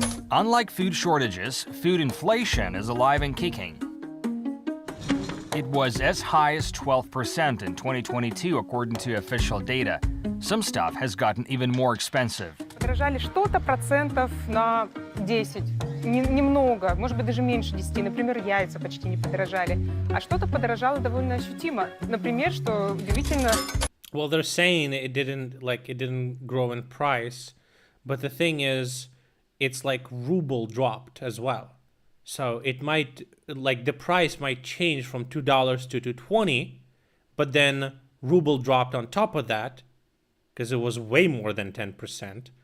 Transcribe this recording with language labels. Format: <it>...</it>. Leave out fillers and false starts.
<en>Unlike food shortages, food inflation is alive and kicking. It was as high as 12% in 2022, according to official data. Some stuff has gotten even more expensive.</en> <ru>Подорожали что-то процентов на 10. Немного, может быть, даже меньше 10. Например, яйца почти не подорожали. А что-то подорожало довольно ощутимо. Например, что удивительно...</ru> <en>Well, they're saying it didn't grow in price, but the thing is, it's like ruble dropped as well. So it might, like the price might change from $2 to $2.20, but then ruble dropped on top of that because it was way more than 10%.</en>